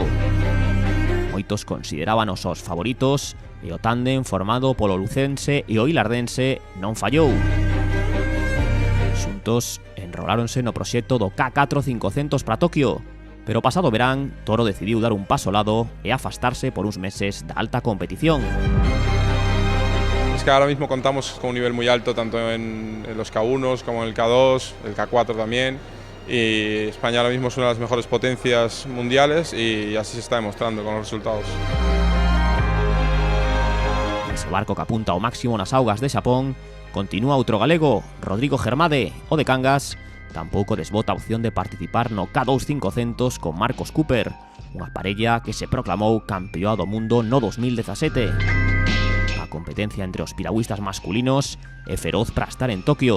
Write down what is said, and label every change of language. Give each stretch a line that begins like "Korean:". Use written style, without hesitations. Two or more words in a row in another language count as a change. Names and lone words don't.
Galician: Moitos consideraban os favoritos e o tándem formado polo lucense e o ilardense non fallou. Xuntos enroláronse no proxecto do K4 500 para Tokio, pero pasado verán Toro decidiu dar un paso ao lado e afastarse por uns meses da alta competición.
Spanish: Es que ahora mismo contamos con un nivel muy alto tanto en los K1 como en el K2, el K4 también, y España ahora mismo es una de las mejores potencias mundiales y así se está demostrando con los resultados.
Galician: Ese barco que apunta ao máximo nas augas de Xapón continúa outro galego, Rodrigo Germade, o de Cangas, tampouco desbota a opción de participar no K2 500 con Marcos Cooper, unha parella que se proclamou campeón do mundo no 2017. A competencia entre os piragüistas masculinos é feroz para estar en Tokio.